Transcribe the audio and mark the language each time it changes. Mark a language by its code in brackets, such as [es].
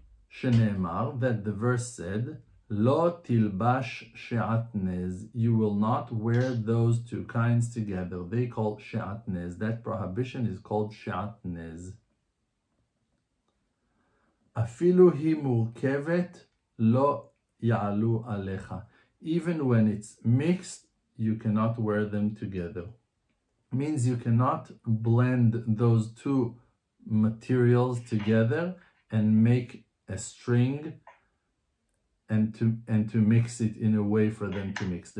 [he] שנאמר, [en] that the verse said, [he] לא תלבש שעטנז, [en] you will not wear those two kinds together. They call שעטנז. That prohibition is called שעטנז. [he] אפילו היא מורכבת, לא יעלו עליך. [en] Even when it's mixed, you cannot wear them together. Means you cannot blend those two materials together and make a string and to mix it in a way for them to mix.